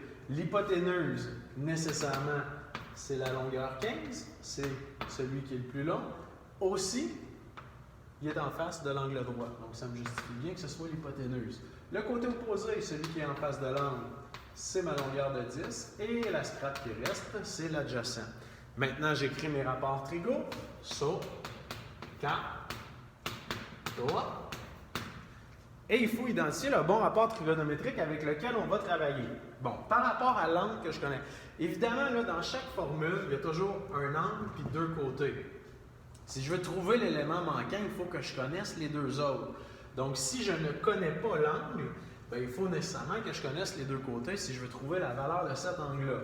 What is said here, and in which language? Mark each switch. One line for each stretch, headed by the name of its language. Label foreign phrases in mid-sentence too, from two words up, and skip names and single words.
French: L'hypoténuse, nécessairement, c'est la longueur 15, c'est celui qui est le plus long. Aussi, il est en face de l'angle droit, donc ça me justifie bien que ce soit l'hypoténuse. Le côté opposé, celui qui est en face de l'angle, c'est ma longueur de 10, et la strate qui reste, c'est l'adjacent. Maintenant, j'écris mes rapports trigo. So, ka, toa. Et il faut identifier le bon rapport trigonométrique avec lequel on va travailler. Bon, par rapport à l'angle que je connais. Évidemment, là, dans chaque formule, il y a toujours un angle puis deux côtés. Si je veux trouver l'élément manquant, il faut que je connaisse les deux autres. Donc, si je ne connais pas l'angle, il faut nécessairement que je connaisse les deux côtés si je veux trouver la valeur de cet angle-là.